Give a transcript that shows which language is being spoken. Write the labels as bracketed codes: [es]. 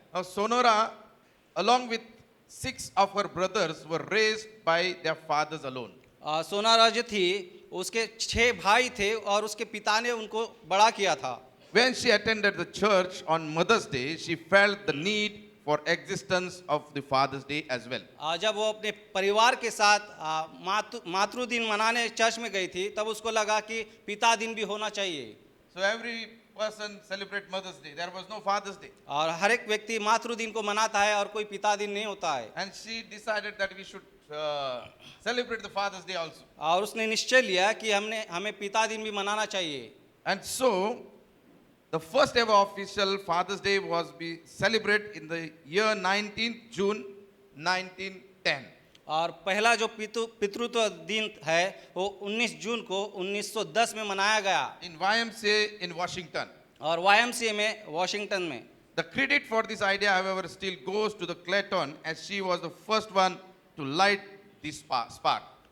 [en] Now Sonora, along with 6 of her brothers, were raised by their fathers alone. [hi] सोनारा जो थी उसके 6 भाई थे और उसके पिता ने उनको बड़ा किया था। [en] When she attended the church on Mother's Day, she felt the need for existence of the Father's Day as well. [hi] जब वो अपने परिवार के साथ मातृ दिन मनाने चर्च में गई थी, तब उसको लगा कि पिता दिन भी होना चाहिए। [en] So every person celebrate Mother's Day. There was no Father's Day. [hi] और हर एक व्यक्ति मातृ दिन को मनाता है और कोई पिता दिन नहीं होता है। [en] And she decided that we should celebrate the Father's Day also. [hi] और उसने निश्चय लिया कि हमें पिता दिन भी मनाना चाहिए। [en] And so, the first ever official Father's Day was be celebrated in the year 19 June 1910. [hi] और पहला जो पितृत्व दिन है वो 19 जून को 1910 में मनाया गया। [en] In YMCA in Washington. [hi] और YMCA में वाशिंगटन में। [en] The credit for this idea, however, still goes to the Clayton, as she was the first one to light this spark.